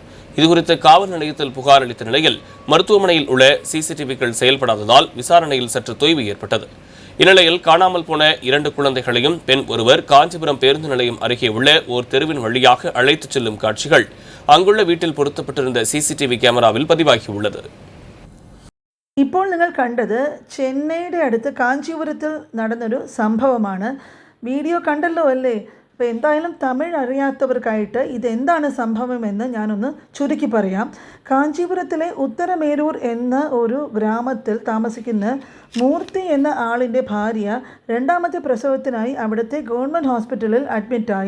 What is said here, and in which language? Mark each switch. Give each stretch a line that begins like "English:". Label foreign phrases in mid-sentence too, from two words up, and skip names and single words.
Tamil: இதுகுறித்து காவல் நிலையத்தில் புகார் அளித்த நிலையில் மருத்துவமனையில் உள்ள CCTVக்கள் செயல்படாததால் விசாரணையில் சற்று தொய்வு ஏற்பட்டது. இந்நிலையில் காணாமல் போன 2 குழந்தைகளையும் பெண் ஒருவர் காஞ்சிபுரம் பேருந்து நிலையம் அருகே உள்ள ஓர் தெருவின் வழியாக அழைத்துச் செல்லும் காட்சிகள் அங்குள்ள வீட்டில் பொருத்தப்பட்டிருந்த CCTV கேமராவில் பதிவாகியுள்ளது.
Malayalam: ഇപ്പോൾ നിങ്ങൾ കണ്ടത് ചെന്നൈയുടെ അടുത്ത് കാഞ്ചീപുരത്തിൽ നടന്നൊരു സംഭവമാണ്. വീഡിയോ കണ്ടല്ലോ അല്ലേ? അപ്പോൾ എന്തായാലും തമിഴ് അറിയാത്തവർക്കായിട്ട് ഇതെന്താണ് സംഭവമെന്ന് ഞാനൊന്ന് ചുരുക്കി പറയാം. കാഞ്ചീപുരത്തിലെ ഉത്തരമേരൂർ എന്ന ഒരു ഗ്രാമത്തിൽ താമസിക്കുന്ന മൂർത്തി എന്ന ആളിൻ്റെ ഭാര്യ രണ്ടാമത്തെ പ്രസവത്തിനായി അവിടുത്തെ ഗവൺമെൻറ് ഹോസ്പിറ്റലിൽ അഡ്മിറ്റായി.